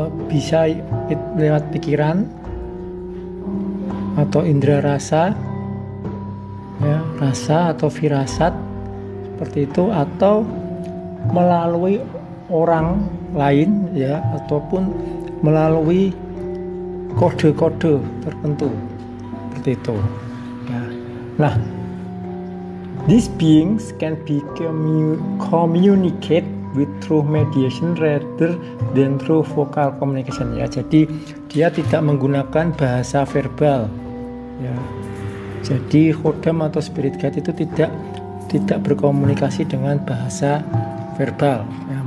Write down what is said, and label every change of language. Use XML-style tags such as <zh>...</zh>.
<id>bisa lewat pikiran atau indera rasa ya, rasa atau firasat seperti itu, atau melalui orang lain ya, ataupun melalui kode-kode tertentu seperti itu ya.</id> <en>Nah, these beings can be communicate with through mediation rather than through vocal communication ya.</en> <id>Jadi dia tidak menggunakan bahasa verbal ya. Jadi kodam atau spirit guide itu tidak berkomunikasi dengan bahasa verbal ya.</id>